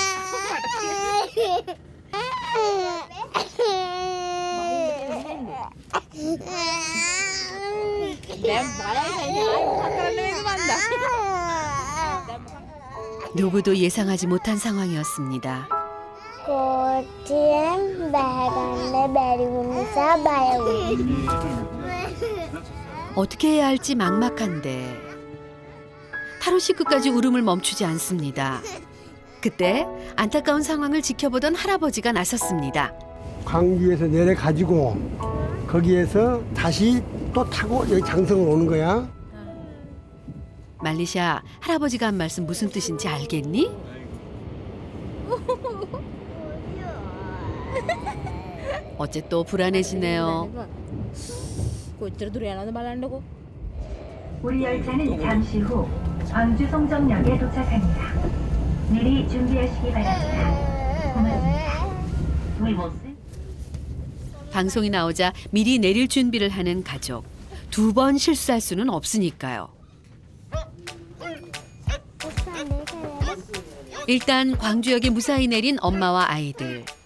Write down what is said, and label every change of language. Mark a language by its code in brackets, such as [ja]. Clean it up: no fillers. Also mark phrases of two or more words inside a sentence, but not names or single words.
[ko] 누구도 예상하지 못한 상황이었습니다. [si] කොටියෙන් බෑගන්න බැරි වුණ නිසා බය වුණා. [ko] 어떻게 해야 할지 막막한데 타로 씨 끝까지 울음을 멈추지 않습니다. 그때 안타까운 상황을 지켜보던 할아버지가 나섰습니다. 광주에서 내려가지고 거기에서 다시 또 타고 여기 장성을 오는 거야. 말리샤, 할아버지가 한 말씀 무슨 뜻인지 알겠니? 어째 또 불안해지네요. [si] කොච්චර දුර යනවද බලන්නකෝ. [ko] 우리 열차는 잠시 후 광주 송정역에 도착합니다. 미리 준비하시기 바랍니다. 고맙습니다. 방송이 나오자 미리 내릴 준비를 하는 가족. 2번 실수할 수는 없으니까요. 일단 광주역에 무사히 내린 엄마와 아이들.